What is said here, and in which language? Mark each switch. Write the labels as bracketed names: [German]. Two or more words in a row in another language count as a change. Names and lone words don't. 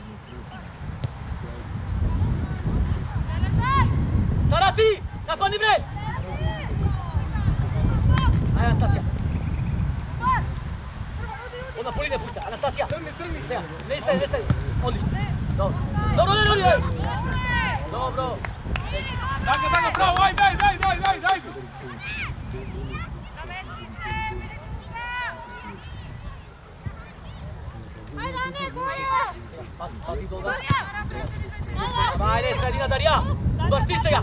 [Serbian] Sara, ti! Napani bre! Aj, Anastasija. Onda Polina pušta, Anastasija. Сега, ne staje. Odlično. Dobro, ljudi! Dobro. [Bulgarian] Така, браво, дай! Пази долга. Айде, средина, Дария! Върти сега!